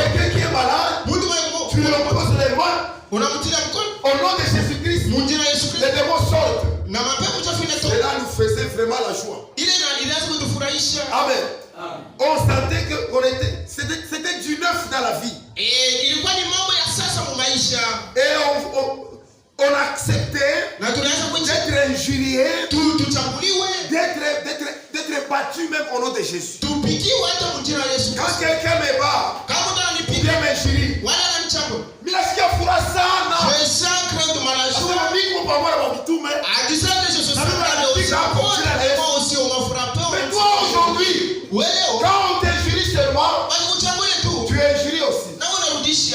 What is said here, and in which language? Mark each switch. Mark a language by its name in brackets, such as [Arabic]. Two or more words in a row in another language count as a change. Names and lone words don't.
[French] qui est malade, [Swahili] Mtu [French] tu lui imposes les mains. [Swahili] unamtia mkono [French] Au nom de Jésus-Christ, [Swahili] munjira Yesu [French] les [Swahili] Kristo [French] démons sortent. [Swahili] na mapepo chafu inatoka. [French] Cela nous faisait vraiment la joie. [Swahili] Ile ilianza kutufurahisha. Amen. [French] On sentait qu'on était, c'était du neuf dans la vie. [Swahili] Ilikuwa ni mambo ya sasa mu maisha. [French] Et on acceptait d'être injurié, d'être battu même au nom de Jésus. Quand quelqu'un me bat, ou bien m'injurie, mais toi aujourd'hui, quand on t'injurie seulement, tu injuries aussi.